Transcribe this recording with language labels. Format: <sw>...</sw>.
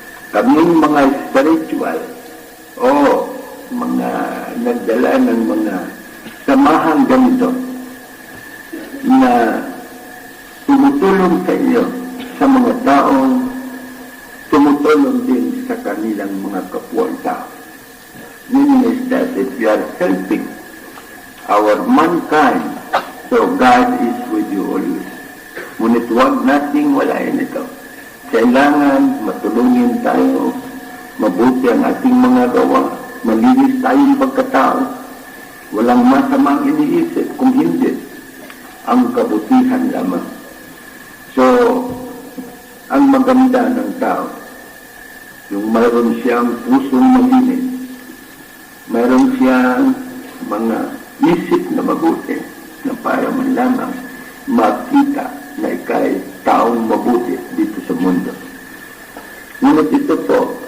<tl>Kaming mga spiritual o mga nagdala ng mga samahang ganito na tumutulong sa inyo sa mga taong tumutulong din sa kanilang mga kapwa tao.</tl> <en>Meaning is that if you are helping our mankind, so God is with you always.</en> <tl>Ngunit huwag nating walain ito. Kailangan matulungin tayo, mabuti ang ating mga gawa, malinis tayong pagkatao, walang masamang iniisip, kung hindi, ang kabutihan lamang. So, ang maganda ng tao, yung mayroon siyang pusong malinis, mayroon siyang mga isip na mabuti, na para man lamang makita na ikay taong mabuti dito sa mundo. Ngunit ito po</tl>